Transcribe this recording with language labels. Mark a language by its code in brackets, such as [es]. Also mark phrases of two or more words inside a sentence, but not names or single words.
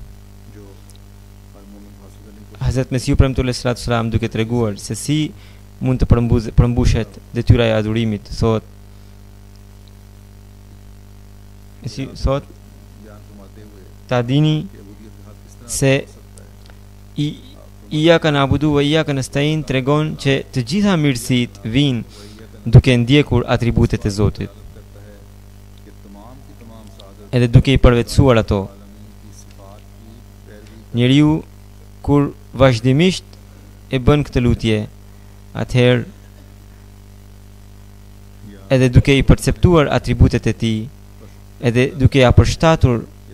[sq] Hazrat Mesihu premtuar [ar] عليه الصلاة والسلام [sq] duke treguar se si mund të përmbushet detyra e adhurimit, thot thot ta dini se [ar] إياك نعبد وإياك نستعين [sq] tregon që të gjitha mirësitë vijnë duke ndjekur atributet e Zotit, edhe duke i përvetësuar ato. Njeriu kur vazhdimisht e bën këtë lutje, atëherë edhe duke i perceptuar atributet e tij, edhe duke ia përshtatur,